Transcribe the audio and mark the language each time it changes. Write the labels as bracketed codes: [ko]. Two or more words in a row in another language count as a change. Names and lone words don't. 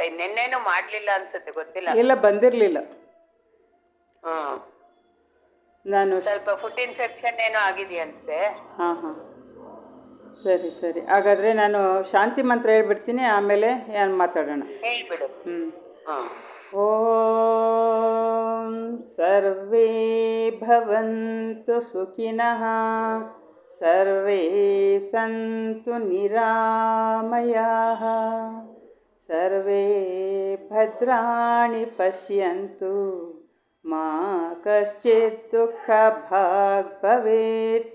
[kn] ನಿನ್ನೆನು ಮಾಡ್ಲಿಲ್ಲ ಅನ್ಸುತ್ತೆ, ಗೊತ್ತಿಲ್ಲ. ಇಲ್ಲ, ಬಂದಿರ್ಲಿಲ್ಲ. ನಾನು ಸ್ವಲ್ಪ [en] food infection [kn] ಏನೋ ಆಗಿದೆಯಂತೆ. ಸರಿ. ಹಾಗಾದ್ರೆ ನಾನು ಶಾಂತಿ ಮಂತ್ರ ಹೇಳ್ಬಿಡ್ತೀನಿ, ಆಮೇಲೆ ಏನು ಮಾತಾಡೋಣ. ಹೇಳ್ಬಿಡು. [sa] ಓಂ ಸರ್ವೇ ಭವಂತು ಸುಖಿನಃ, ಸರ್ವೇ ಸಂತು ನಿರಾಮಯಾಃ, ಸರ್ವೇ ಭದ್ರಾಣಿ ಪಶ್ಯಂತು, ಮಾ ಕಶ್ಚಿತ್ ದುಃಖಭಾಗ್ ಭವೇತ್.